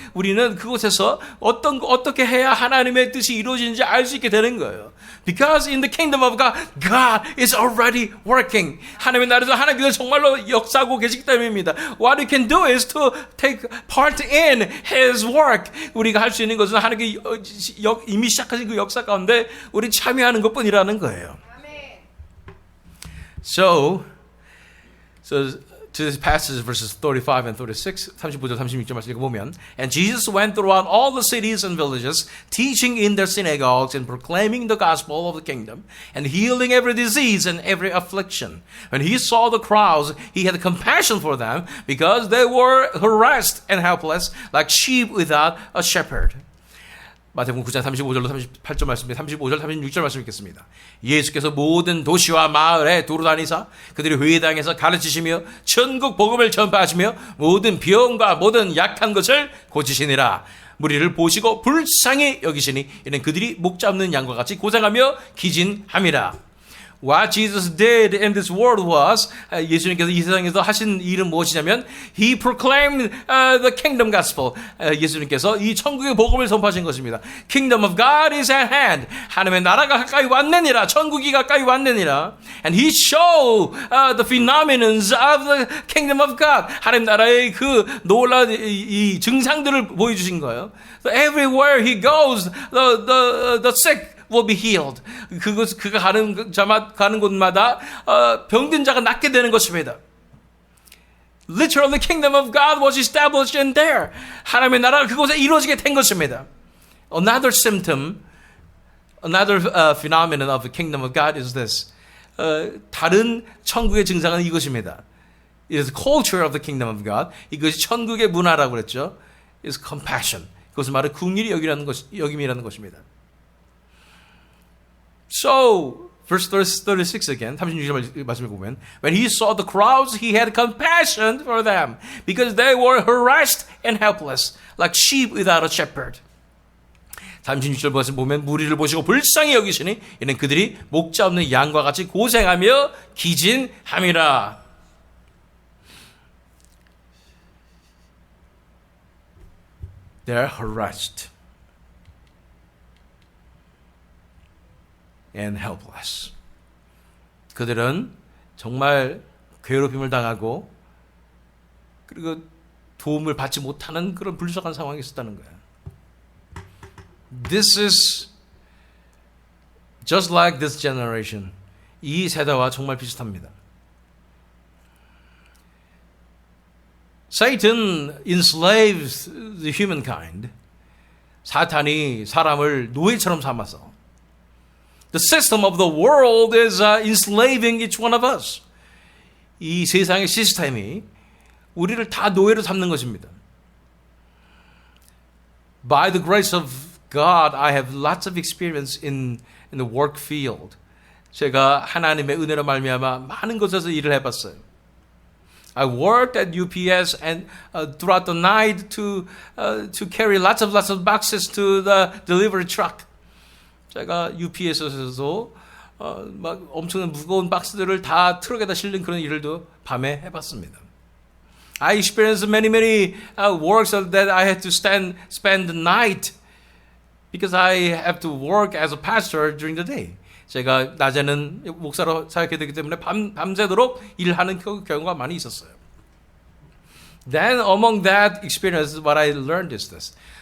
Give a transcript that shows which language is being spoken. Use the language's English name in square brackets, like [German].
[Korean] 우리는 그곳에서 어떻게 해야 하나님의 뜻이 이루어지는지 알 수 있게 되는 거예요. [English] Because in the kingdom of God, God is already working. [Korean] 하나님의 나라에서 하나님께서 정말로 역사하고 계시기 때문입니다. [English] What we can do is to take part in His work. [Korean] 우리가 할 수 있는 것은 하나님께 이미 시작하신 그 역사 가운데 우리 참여하는 것뿐이라는 거예요. [English] So to this passage, verses 35 and 36, [Korean] 35절 36절 말씀 보면, [English] And Jesus went throughout all the cities and villages, teaching in their synagogues and proclaiming the gospel of the kingdom, and healing every disease and every affliction. When he saw the crowds, he had compassion for them, because they were harassed and helpless, like sheep without a shepherd. [Korean] 마태복음 9장 35절로 38절 말씀, 35절, 36절 말씀 읽겠습니다. 예수께서 모든 도시와 마을에 두루다니사 그들이 회당에서 가르치시며 천국 복음을 전파하시며 모든 병과 모든 약한 것을 고치시니라. 무리를 보시고 불쌍히 여기시니 이는 그들이 목 잡는 양과 같이 고생하며 기진함이라. [English] What Jesus did in this world was, [Korean] 예수님께서 이 세상에서 하신 일은 무엇이냐면, [English] He proclaimed the kingdom gospel. [Korean] 예수님께서 이 천국의 복음을 선포하신 것입니다. [English] Kingdom of God is at hand. [Korean] 하나님의 나라가 가까이 왔느니라. 천국이 가까이 왔느니라. [English] And He showed the phenomenons of the kingdom of God. [Korean] 하나님 나라의 그 놀라운 이 증상들을 보여주신 거예요. [English] So everywhere He goes, the sick will be healed. [Korean] 그가 가는 곳마다 병든 자가 낫게 되는 것입니다. [English] Literally, the kingdom of God was established in there. [Korean] 하나님의 나라가 그곳에 이루어지게 된 것입니다. [English] Another symptom, another phenomenon of the kingdom of God is this. [Korean] 다른 천국의 증상은 이것입니다. [English] It is the culture of the kingdom of God. [Korean] 이것이 천국의 문화라고 그랬죠. [English] It is compassion. [Korean] 그것은 바로 긍휼히 여김이라는 것입니다. [English] So, verse 36 again, [Korean] 36절 말씀을 보면, [English] When he saw the crowds, he had compassion for them, because they were harassed and helpless, like sheep without a shepherd. [Korean] 36절 말씀 보면, 무리를 보시고 불쌍히 여기시니, 이는 그들이 목자 없는 양과 같이 고생하며 기진함이라. [English] They are harassed and helpless. [Korean] 그들은 정말 괴롭힘을 당하고 그리고 도움을 받지 못하는 그런 불쌍한 상황이 있었다는 거예요. [English] This is just like this generation. [Korean] 이 세대와 정말 비슷합니다. [English] Satan enslaves the humankind. [Korean] 사탄이 사람을 노예처럼 삼아서 [English] The system of the world is enslaving each one of us. [Korean] 이 세상의 시스템이 우리를 다 노예로 삼는 것입니다. [English] By the grace of God, I have lots of experience in the work field. [Korean] 제가 하나님의 은혜로 말미암아 많은 곳에서 일을 해봤어요. [English] I worked at UPS and throughout the night to carry lots of boxes to the delivery truck. [Korean] 제가 UPS에서도 막 엄청난 무거운 박스들을 다 트럭에다 실는 그런 일을도 밤에 해봤습니다. [English] I experienced many works that I had to spend the night because I have to work as a pastor during the day. [Korean] 제가 낮에는 목사로 사역해야 되기 때문에 밤새도록 일하는 경우가 많이 있었어요. [English] Then among that experience, what I learned is this.